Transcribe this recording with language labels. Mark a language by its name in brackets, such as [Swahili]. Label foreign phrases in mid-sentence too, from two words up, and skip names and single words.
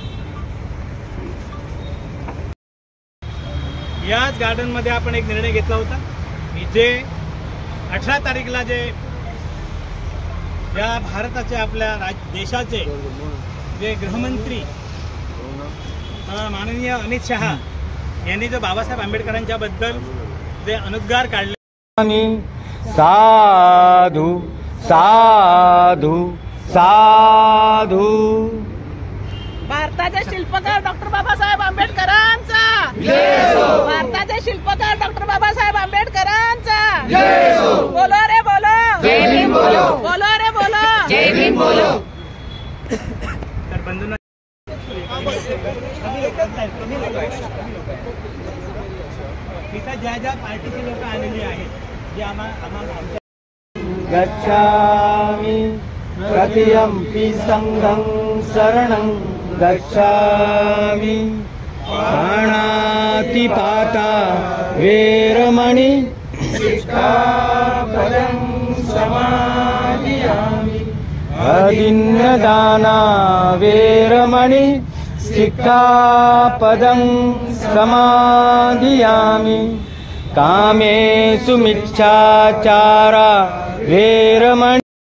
[Marathi] याच गार्डनमध्ये आपण एक निर्णय घेतला होता की जे 18 तारीखला जे या भारताचे आपल्या देशाचे जे गृहमंत्री माननीय अमित शहा यांनी जो बाबासाहेब आंबेडकरांच्या बद्दल जे अनुद्गार काढले, साधू साधू साधू, भारताचे शिल्पकार डॉक्टर बाबासाहेब आंबेडकरांचा जय हो, भारताचे शिल्पकार डॉक्टर बाबासाहेब आंबेडकरांचा जय हो, [Hindi] बोलो रे बोलो, जय भीम बोलो, बोलो रे बोलो, जय भीम बोलो। [Marathi] तर बंधूंना इथं ज्या ज्या पार्टीची लोक आलेली आहेत जे आम्हाला [Pali] गच्छामि तृतीयंपि संघं शरणं गच्छामि प्राणातिपाता वेरमणि शिक्षापदं समादियामि अदिन्नदाना वेरमणि शिक्षापदं समादियामि कामेषु मिच्छाचारा वेरमणि।